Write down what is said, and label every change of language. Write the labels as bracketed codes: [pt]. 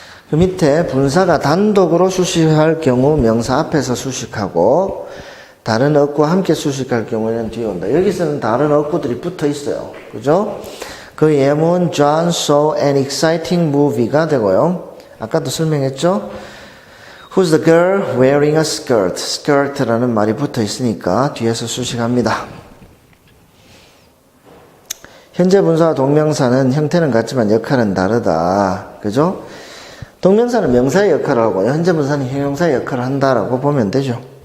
[ko] 그 밑에 분사가 단독으로 수식할 경우 명사 앞에서 수식하고 다른 어구와 함께 수식할 경우에는 뒤에 온다. 여기서는 다른 어구들이 붙어 있어요. 그죠? 그 예문 [en] John saw an exciting movie [ko] 가 되고요. 아까도 설명했죠? [en] Who's the girl wearing a skirt? [ko] skirt라는 말이 붙어 있으니까 뒤에서 수식합니다. 현재 분사와 동명사는 형태는 같지만 역할은 다르다. 그죠? 동명사는 명사의 역할을 하고 현재 분사는 형용사의 역할을 한다라고 보면 되죠.